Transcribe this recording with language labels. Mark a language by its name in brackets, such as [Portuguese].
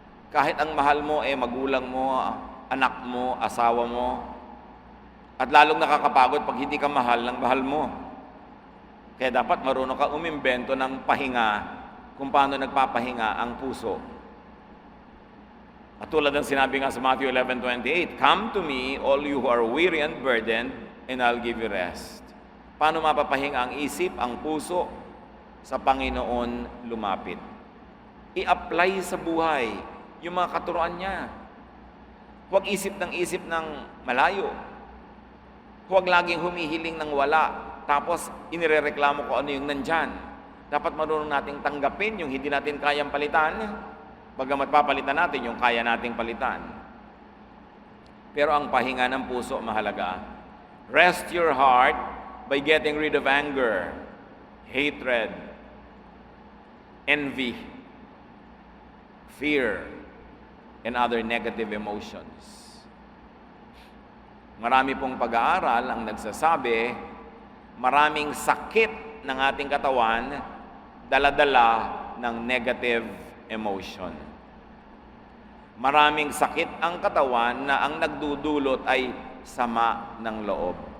[Filipino] Kahit ang mahal mo magulang mo, anak mo, asawa mo, at lalong nakakapagod pag hindi ka mahal ng mahal mo. Kaya dapat marunong ka umimbento ng pahinga kung paano nagpapahinga ang puso. At tulad ng sinabi nga sa [English] Matthew 11:28, come to me, all you who are weary and burdened, and I'll give you rest. [Filipino] Paano mapapahinga ang isip, ang puso? Sa Panginoon lumapit. I-apply sa buhay yung mga katuruan niya. Huwag isip ng malayo. Huwag laging humihiling ng wala. Tapos, inirereklamo ko ano yung nandyan. Dapat marunong nating tanggapin yung hindi natin kayang palitan. Bagamat papalitan natin yung kaya nating palitan. Pero ang pahinga ng puso mahalaga. [English] Rest your heart by getting rid of anger, hatred, envy, fear, and other negative emotions. [Filipino] Marami pong pag-aaral ang nagsasabi maraming sakit ng ating katawan dala-dala ng negative emotion. Maraming sakit ang katawan na ang nagdudulot ay sama ng loob.